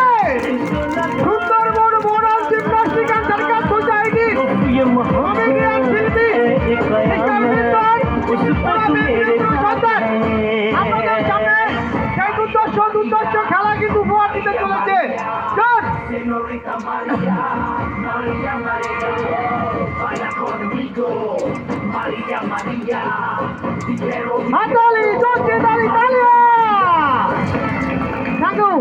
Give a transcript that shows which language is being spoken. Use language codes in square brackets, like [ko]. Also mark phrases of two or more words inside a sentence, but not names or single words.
[bn] সুন্দরবন মোরাল জিমন্যাস্টিক অ্যান্ড সার্কাস সোসাইটি কমেডিয়ান শিল্পী মিস্টার মিল্টন, আপনাদের সামনে সেই দুর্দর্শ খেলা কিন্তু উপহার দিতে চলেছে। [es] Señorita María, María, María, baila conmigo, María, María, te quiero. [bn] হাতালি চলছে, তালি তালিয়া। [en] thank you.